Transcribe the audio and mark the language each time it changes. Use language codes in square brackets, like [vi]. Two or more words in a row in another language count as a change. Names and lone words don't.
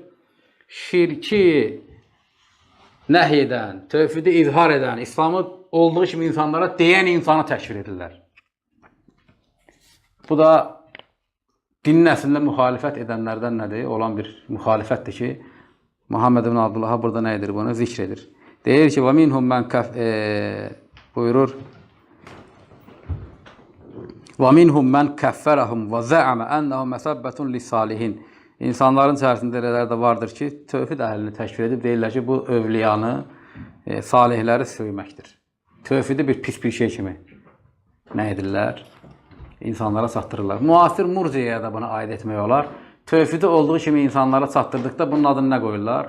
[az] Şirki nəhy edən, tövhidi izhar edən, İslamı olduğu kimi insanlara deyən insanı təşkir edirlər. Bu da dinin əslində müxalifət edənlərdən nədir? Olan bir müxalifətdir ki, Muhammed ibn Abdullah'a burada nə edir? Bunu zikr edir. Deyir ki, [ar] وَمِنْهُمْ مَنْ buyurur, وَمِنْهُمْ مَنْ كَفَّرَهُمْ وَزَعَمَ أَنَّهُمْ مَسَبَّةٌ لِسَالِهِنْ. [az] İnsanların içərisində elələr də vardır ki, tövhid əhlini təşkil edib deyirlər ki, bu övliyanı, salihləri söyməkdir. Tövhidi bir pis bir şey kimi nə edirlər? İnsanlara çatdırırlar. Müasir murciyaya da buna aid etmək olar. Tövhidi olduğu kimi insanlara çatdırdıqda bunun adını nə qoyurlar?